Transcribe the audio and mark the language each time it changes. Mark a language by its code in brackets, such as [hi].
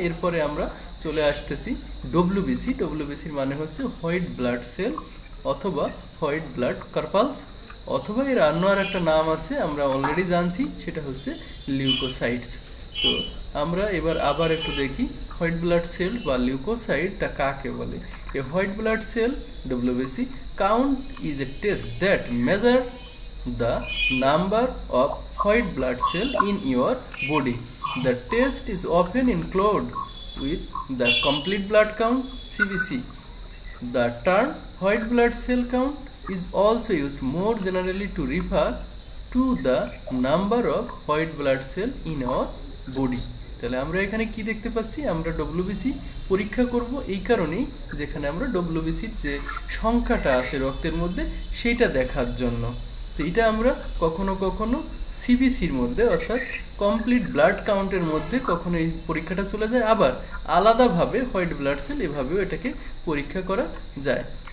[bn] এরপরে আমরা চলে আসতেছি ডব্লিউবিসি। ডব্লিউবিসির মানে হচ্ছে হোয়াইট ব্লাড সেল অথবা হোয়াইট ব্লাড কর্পালস, অথবা এর অন্য আর একটা নাম আছে আমরা অলরেডি জানছি, সেটা হচ্ছে লিউকোসাইটস। তো আমরা এবার আবার একটু দেখি হোয়াইট ব্লাড সেল বা লিউকোসাইটটা কাকে বলে। [en] A white blood cell WBC count is a test that measure the number of white blood cell in your body. The test is often included with the complete blood count CBC. The term white blood cell count is also used more generally to refer to the number of white blood cell in our body. [bn] তাহলে আমরা এখানে কি দেখতে পাচ্ছি, আমরা WBC পরীক্ষা করব এই কারণেই যেখানে আমরা ডব্লিউবিসির যে সংখ্যাটা আছে রক্তের মধ্যে সেইটা দেখার জন্য। তো এটা আমরা কখনো কখনো সিবিসির মধ্যে অর্থাৎ কমপ্লিট ব্লাড কাউন্টের মধ্যে কখনো এই পরীক্ষাটা চলে যায়, আবার আলাদাভাবে হোয়াইট ব্লাড সেল এভাবেও এটাকে পরীক্ষা করা যায়।